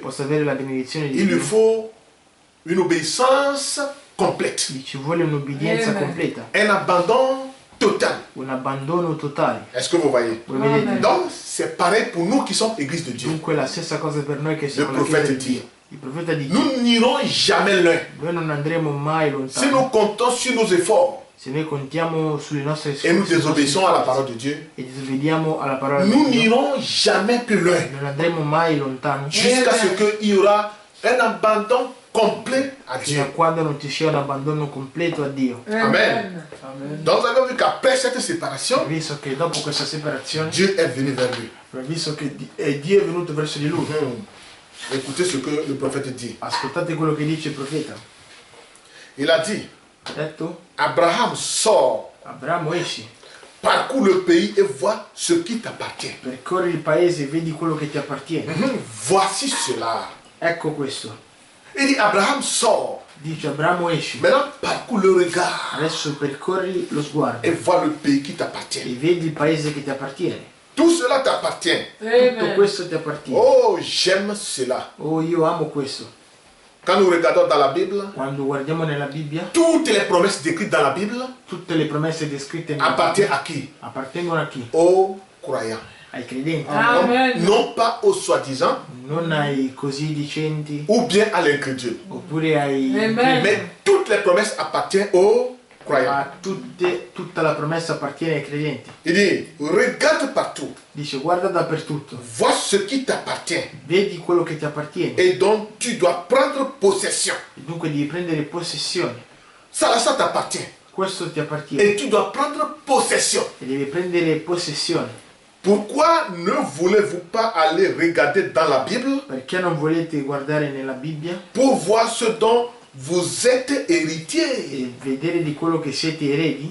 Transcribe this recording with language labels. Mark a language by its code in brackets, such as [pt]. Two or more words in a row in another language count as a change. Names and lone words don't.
[it] possa avere la benedizione di [fr] il lui [it] Dio, [fr] faut une obéissance complète, [it] ci vuole un'obbedienza Amen. completa, [fr] un abandon total. [it] un abbandono totale. [fr] Est-ce que vous voyez? [it] Voi vedete? Amen. [fr] Donc c'est pareil pour nous qui sommes Église de Dieu. [it] Dunque è la stessa cosa per noi che [fr] Le [it] siamo la Chiesa [fr] prophète [it] di [fr] dit, [it] Dio. Il profeta dice, [fr] nous n'irons jamais loin. [it] noi non andremo mai [fr] Si [it] lontano. [fr] nous comptons sur nos efforts [it] Se noi contiamo sulle nostre [fr] et nous [it] sue [fr] désobéissons à la [it] forze [fr] parole de Dieu, [it] e disobbediamo alla parola di [fr] nous [it] Dio, [fr] n'irons jamais plus loin [it] non andremo mai lontano [fr] jusqu'à ce qu'il y aura un abandon complet à [it] fino a [fr] Dieu. [it] quando non ci sia un abbandono completo a Dio. Amen. [fr] Donc nous avons vu qu'après cette séparation, [it] Visto che dopo questa separazione, [fr] Dieu est venu vers lui. [it] visto che Dio è venuto verso di lui, [fr] Écoutez ce que le prophète dit. [it] ascoltate quello che dice il profeta. [fr] Il a dit, [it] Ha detto, [fr] Abraham sort, [it] Abramo esci, [fr] parcours le pays et vois ce qui t'appartient. [it] percorri il paese e vedi quello che ti appartiene. [fr] Voici cela. [it] Ecco questo. [fr] Il dit, Abraham sort. [it] Dice Abramo esci, [fr] Maintenant, parcours le regard [it] adesso percorri lo sguardo [fr] et vois le pays qui [it] e [fr] t'appartient. [it] vedi il paese che ti appartiene. [fr] Tout cela t'appartient. [it] Tutto questo ti appartiene. [fr] Oh, j'aime cela. [it] Oh, io amo questo. [fr] Quand nous regardons dans la Bible, [it] Quando guardiamo nella Bibbia, [fr] toutes les promesses décrites dans la Bible [it] tutte le promesse descritte nella [fr] appartiennent [it] Bibbia [fr] à qui? [it] appartengono a chi? [fr] Aux croyants. [it] Ai credenti, Amen. [fr] Non pas aux soi-disant [it] non ai così dicenti [fr] ou bien à l'incrédule. [it] oppure ai Amen. [fr] Mais toutes les promesses appartiennent aux croyants. [it] ma tutta la promessa appartiene ai credenti. [fr] Il dit, regarde partout, [it] Dice guarda dappertutto, [fr] vois ce qui t'appartient [it] vedi quello che ti appartiene [fr] et dont tu dois prendre possession. [it] e dunque devi prendere possessione. [fr] Ça t'appartient [it] Questo ti appartiene [fr] et tu dois prendre possession. [it] e devi prendere possessione. [fr] Pourquoi ne voulez-vous pas aller regarder dans la Bible [it] Perché non volete guardare nella Bibbia [fr] pour voir ce dont vous êtes héritiers? [it] e vedere di quello che siete eredi?